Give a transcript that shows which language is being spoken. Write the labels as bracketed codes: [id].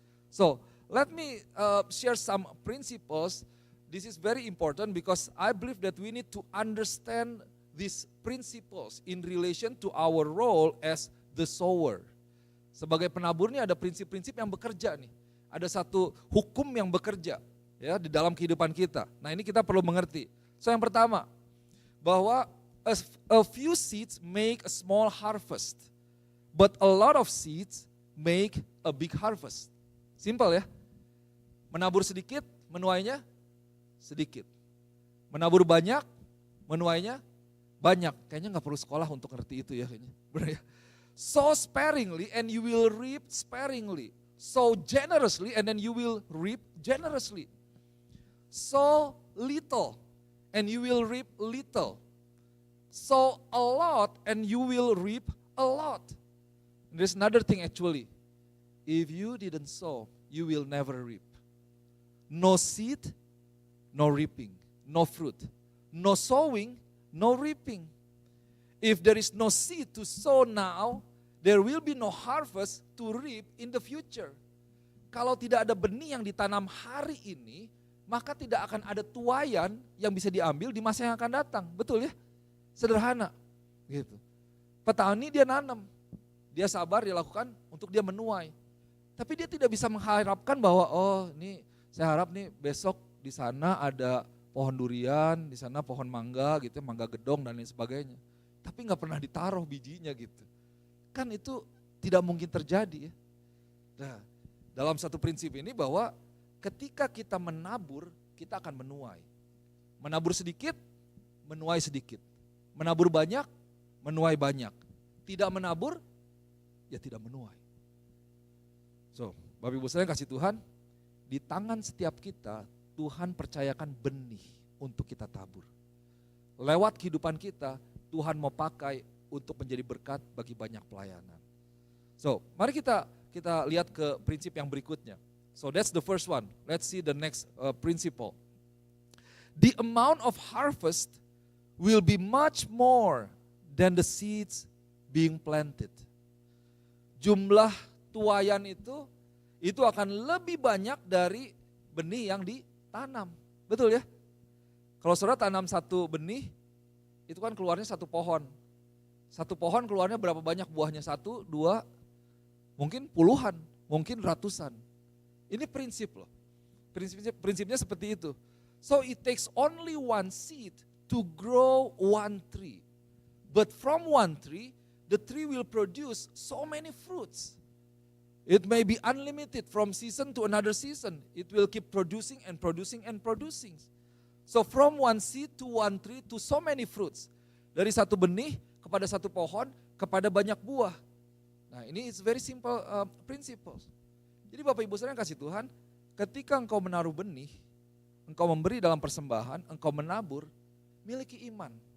[en] So, let me share some principles. This is very important because I believe that we need to understand these principles in relation to our role as the sower. [id] Sebagai penabur ini ada prinsip-prinsip yang bekerja nih. Ada satu hukum yang bekerja ya di dalam kehidupan kita. Nah, ini kita perlu mengerti. [en] So, [id] yang pertama, bahwa [en] a few seeds make a small harvest, but a lot of seeds make a big harvest. [id] Simple ya. Menabur sedikit, menuainya sedikit. Menabur banyak, menuainya banyak. Kayaknya gak perlu sekolah untuk ngerti itu ya. Benar ya. [en] Sow sparingly and you will reap sparingly. Sow generously and then you will reap generously. Sow little and you will reap little. Sow a lot and you will reap a lot. And there's another thing actually. If you didn't sow, you will never reap. No seed, no reaping, no fruit. No sowing, no reaping. If there is no seed to sow now, there will be no harvest to reap in the future. [id] Kalau tidak ada benih yang ditanam hari ini, maka tidak akan ada tuaian yang bisa diambil di masa yang akan datang. Betul ya? Sederhana. Gitu. Petani dia nanam, dia sabar, dia lakukan untuk dia menuai. Tapi dia tidak bisa mengharapkan bahwa ini saya harap nih besok di sana ada pohon durian, di sana pohon mangga gitu, mangga gedong dan lain sebagainya. Tapi nggak pernah ditaruh bijinya gitu. Kan itu tidak mungkin terjadi ya. Nah, dalam satu prinsip ini bahwa ketika kita menabur, kita akan menuai. Menabur sedikit, menuai sedikit. Menabur banyak, menuai banyak. Tidak menabur, ya tidak menuai. So, Bapak Ibu saya kasih Tuhan, di tangan setiap kita, Tuhan percayakan benih untuk kita tabur. Lewat kehidupan kita, Tuhan mau pakai untuk menjadi berkat bagi banyak pelayanan. So, mari kita lihat ke prinsip yang berikutnya. So, [en] that's the first one. Let's see the next principle. The amount of harvest will be much more than the seeds being planted. [id] Jumlah tuaian itu akan lebih banyak dari benih yang ditanam. Betul ya? Kalau saudara tanam satu benih, itu kan keluarnya satu pohon. Satu pohon keluarnya berapa banyak buahnya? 1, 2, mungkin puluhan, mungkin ratusan. Ini prinsip loh. Prinsipnya seperti itu. [en] So it takes only one seed to grow one tree. But from one tree, the tree will produce so many fruits. It may be unlimited from season to another season. It will keep producing and producing and producing. So from one seed to one tree to so many fruits. [id] Dari satu benih kepada satu pohon kepada banyak buah. Nah, ini [en] is very simple principles. [id] Jadi Bapak Ibu Saudara yang kasih Tuhan, ketika engkau menaruh benih, engkau memberi dalam persembahan, engkau menabur, miliki iman.